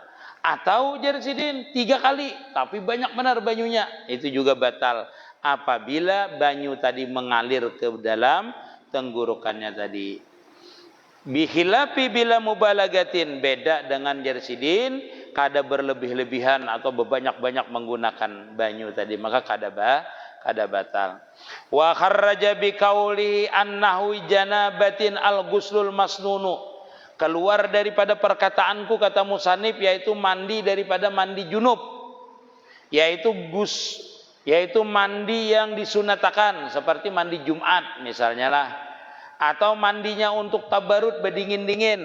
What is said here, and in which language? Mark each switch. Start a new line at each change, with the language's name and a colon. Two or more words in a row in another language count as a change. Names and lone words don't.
Banjar: Atau jarsidin 3 kali tapi banyak benar banyunya, itu juga batal apabila banyu tadi mengalir ke dalam tenggorokannya tadi.
Arabic: بخلاف بلا مبالغة,
Banjar: beda dengan jarsidin kada berlebih-lebihan atau berbanyak-banyak menggunakan banyu tadi, maka kada batal.
Arabic: وخرج بقوله أنه جنابة الغسل المسنون,
Banjar: keluar daripada perkataanku kata musannif, yaitu mandi daripada mandi junub, yaitu mandi yang disunatakan seperti mandi Jumat misalnya lah, atau mandinya untuk tabarut berdingin-dingin.